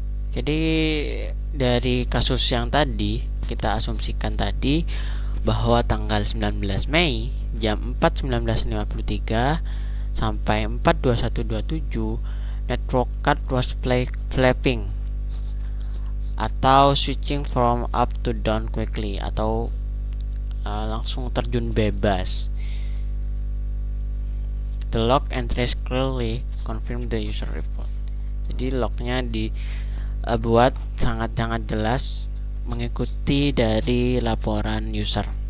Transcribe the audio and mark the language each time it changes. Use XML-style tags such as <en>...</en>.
<id>Jadi dari kasus yang tadi kita asumsikan tadi bahwa tanggal 19 Mei jam 4.19.53 sampai 4.21.27</id> <en>network card was flapping</en> <id>atau</id> <en>switching from up to down quickly,</en> <id>atau langsung terjun bebas.</id> <en>The log entries clearly confirm the user report.</en> <id>Jadi lognya dibuat sangat jelas mengikuti dari laporan user.</id>